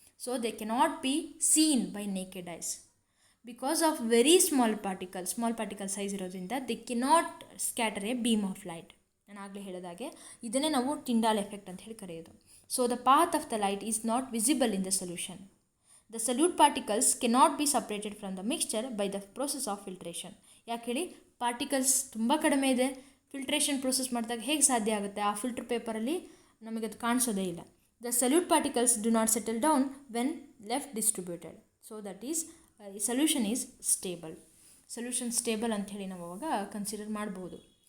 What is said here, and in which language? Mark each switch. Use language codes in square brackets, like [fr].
[en] so they cannot be seen by naked eyes because of very small particle size [kn] ಇರೋದ್ರಿಂದ [en] They cannot scatter a beam of light. [kn] ನಾನು ಆಗಲೇ ಹೇಳಿದಾಗೆ ಇದನ್ನೇ ನಾವು Tyndall effect ಅಂತ ಹೇಳಿ ಕರೆಯೋದು. [en] So the path of the light is not visible in the solution. The solute particles cannot be separated from the mixture by the process of filtration. [kn] ಯಾಕೆ ಹೇಳಿ, ಪಾರ್ಟಿಕಲ್ಸ್ ತುಂಬ ಕಡಿಮೆ ಇದೆ, ಫಿಲ್ಟ್ರೇಷನ್ ಪ್ರೋಸೆಸ್ ಮಾಡಿದಾಗ ಹೇಗೆ ಸಾಧ್ಯ ಆಗುತ್ತೆ? ಆ ಫಿಲ್ಟರ್ ಪೇಪರಲ್ಲಿ ನಮಗದು ಕಾಣಿಸೋದೇ ಇಲ್ಲ. [en] The solute particles do not settle down when left distributed. So that is solution is stable. [kn] Solution stable ಅಂಥೇಳಿ ನಾವು ಅವಾಗ ಕನ್ಸಿಡರ್ ಮಾಡ್ಬೋದು.